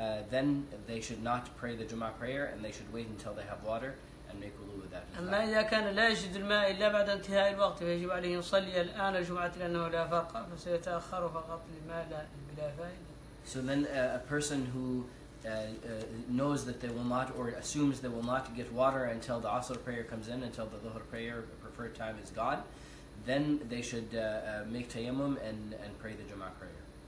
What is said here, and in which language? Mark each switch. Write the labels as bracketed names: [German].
[English] Then they should not pray the Jum'ah prayer, and they should wait until they have water and make wudu with that. [Arabic] أما إذا كان لا يجد الماء إلا بعد انتهاء الوقت فيجب عليه أن يصلي الآن الجمعة لأنه لا فرق، فسيتأخر فقط للماء بلا فائدة. [English] So then a person who knows that they will not, or assumes they will not get water until the Asr prayer comes in, until the Dhuhr prayer, preferred time, is gone, then they should make tayammum and pray the Jum'ah prayer.